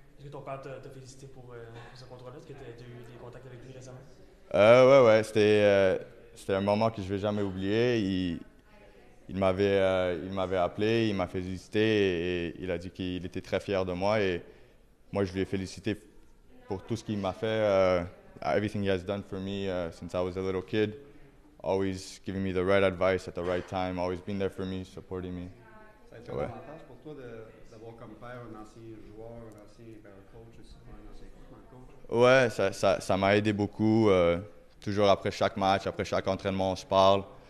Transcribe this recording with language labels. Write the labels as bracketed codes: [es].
[fr] Est-ce que ton père t'a félicité pour ce contrat-là? Est-ce que tu as eu des contacts avec lui récemment? Ouais, c'était un moment que je ne vais jamais oublier. Il m'avait appelé, il m'a félicité et il a dit qu'il était très fier de moi. Et moi, je lui ai félicité pour tout ce qu'il m'a fait. [en] Everything he has done for me since I was a little kid. Always giving me the right advice at the right time. Always been there for me, supporting me. [fr] Ça a été un avantage pour toi d'avoir comme père un ancien joueur, un ancien coach aussi, un ancien coach? Ouais, ça m'a aidé beaucoup. Toujours après chaque match, après chaque entraînement, on se parle.